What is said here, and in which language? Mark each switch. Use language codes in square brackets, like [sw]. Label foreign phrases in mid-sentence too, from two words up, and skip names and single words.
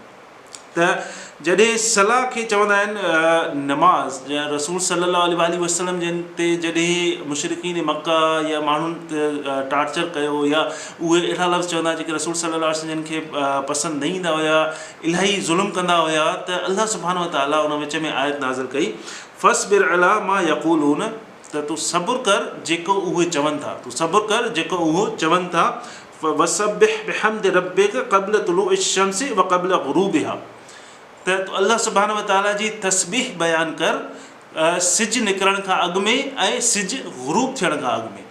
[sd] त जॾहिं सलाह खे चवंदा आहिनि नमाज़, या रसूल [ar] صلى الله عليه وسلم [sd] जिन ते जॾहिं मुशरिकीन मक्का या माण्हुनि ते टार्चर कयो, या उहे अहिड़ा लफ़्ज़ चवंदा जेके रसूल [ar] صلى الله عليه وسلم [sd] जिन खे पसंदि न ईंदा हुया, इलाही ज़ुल्म कंदा हुया, त अल्लाह सुब्हानहू ताला उन विच में आयत नाज़िल कई, [ar] فاصبر على ما يقولون, [sd] त तूं सब्र कर जेको उहे चवनि था, तूं सब्र कर जेको उहो चवनि था। [ar] وسبح بحمد ربك قبل طلوع الشمس وقبل غروبها, [sd] त अल्लाह सुब्हानहू ताला जी तस्बीह बयानु कर सिज निकिरण खां अॻु में ऐं सिज ग़ुरूब थियण खां अॻु में।